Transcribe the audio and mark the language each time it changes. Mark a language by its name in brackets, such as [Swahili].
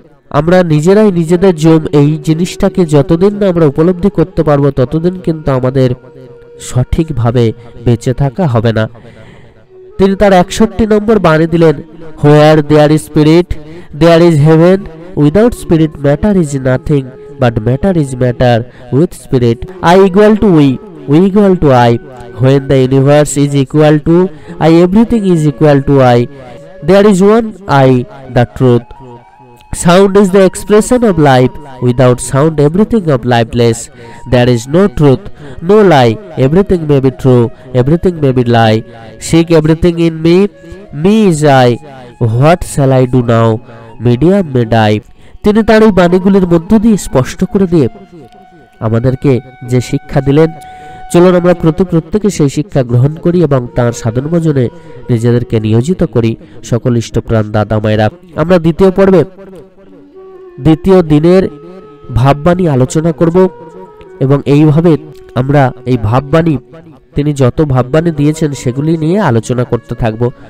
[Bangla] আমরা নিজেরাই নিজেদের জম। এই জিনিসটাকে যতদিন না আমরা উপলব্ধি করতে পারবো, ততদিন কিন্তু আমাদের সঠিকভাবে বেঁচে থাকা হবে না। তিনি তার 61 নম্বর বাণী দিলেন, [English] Where there is spirit there is heaven, without spirit matter is nothing, but matter is matter with spirit. I equal to we, we equal to I. When the universe is equal to I, everything is equal to I. There is one I, the truth. Sound is the expression of life. Without sound, everything of lifeless. There is no truth, no lie. Everything may be true, everything may be lie. Seek everything in me, me is I. What shall I do now? Medium may die. [Bangla] তিনি তার এই বাণীগুলির মধ্য দিয়ে স্পষ্ট করে দিয়ে আমাদেরকে যে শিক্ষা দিলেন, চলুন আমরা প্রত্যেকে সেই শিক্ষা গ্রহণ করি এবং তার সাধন ভজনে নিজেদেরকে নিয়োজিত করি। সকল ইষ্টপ্রাণ দাদা মায়েরা, আমরা দ্বিতীয় পর্বে দ্বিতীয় দিনের ভাববাণী আলোচনা করব, এবং এইভাবে আমরা এই ভাববাণী, তিনি যত ভাববাণী দিয়েছেন সেগুলি নিয়ে আলোচনা করতে থাকব।